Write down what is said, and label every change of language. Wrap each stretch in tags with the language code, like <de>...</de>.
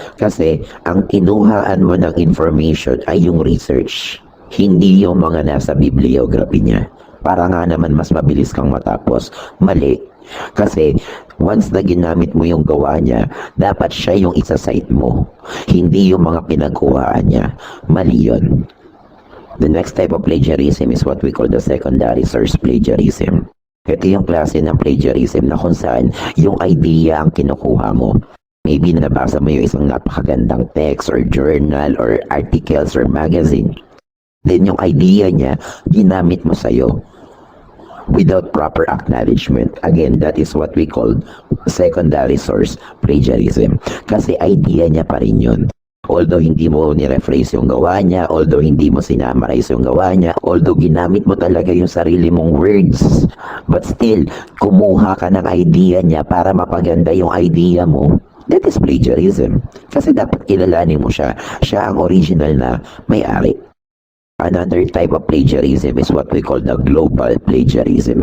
<tl>Kasi ang kinuhaan mo ng information ay yung research, hindi yung mga nasa bibliography niya. Para nga naman mas mabilis kang matapos. Mali. Kasi once na ginamit mo yung gawa niya, dapat siya yung isa-cite mo, hindi yung mga pinagkuhaan niya. Mali yun.</tl> <en>The next type of plagiarism is what we call the secondary source plagiarism.</en> <tl>Ito yung klase ng plagiarism na kung saan yung idea ang kinukuha mo. Maybe nabasa mo yung isang napakagandang text or journal or articles or magazine. Then yung idea niya, ginamit mo sa'yo without proper acknowledgement.</tl> <en>Again, that is what we call secondary source plagiarism.</en> <tl>Kasi idea niya pa rin yun. Although hindi mo nirephrase yung gawa niya, although hindi mo sinamarize yung gawa niya, although ginamit mo talaga yung sarili mong words, but still, kumuha ka ng idea niya para mapaganda yung idea mo. That is plagiarism. Kasi dapat kilalanin mo siya. Siya ang original na may-ari.</tl> <en>Another type of plagiarism is what we call the global plagiarism.</en>